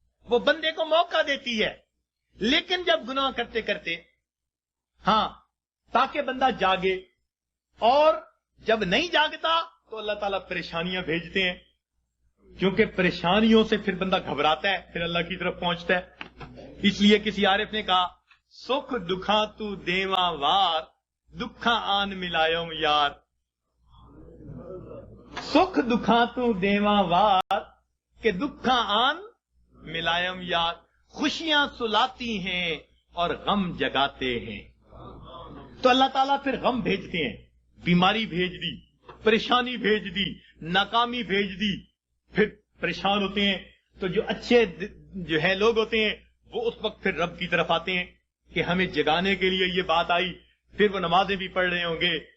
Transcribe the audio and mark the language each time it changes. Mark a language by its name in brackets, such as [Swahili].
[Urdu] وہ بندے کو موقع دیتی ہے, لیکن جب گناہ کرتے کرتے, ہاں تاکہ بندہ جاگے, اور جب نہیں جاگتا تو اللہ تعالیٰ پریشانیاں بھیجتے ہیں, کیونکہ پریشانیوں سے پھر بندہ گھبراتا ہے, پھر اللہ کی طرف پہنچتا ہے. اس لیے کسی عارف نے کہا, [Punjabi] سکھ دکھاں تو دیواں وار, دکھاں آن ملایوں یار. سکھ دکھاں تو دیواں وار کہ دکھاں آن ملائم یار. [Urdu] خوشیاں سلاتی ہیں اور غم جگاتے ہیں. تو اللہ تعالیٰ پھر غم بھیجتے ہیں, بیماری بھیج دی, پریشانی بھیج دی, ناکامی بھیج دی, پھر پریشان ہوتے ہیں. تو جو اچھے جو ہے لوگ ہوتے ہیں وہ اس وقت پھر رب کی طرف آتے ہیں کہ ہمیں جگانے کے لیے یہ بات آئی. پھر وہ نمازیں بھی پڑھ رہے ہوں گے,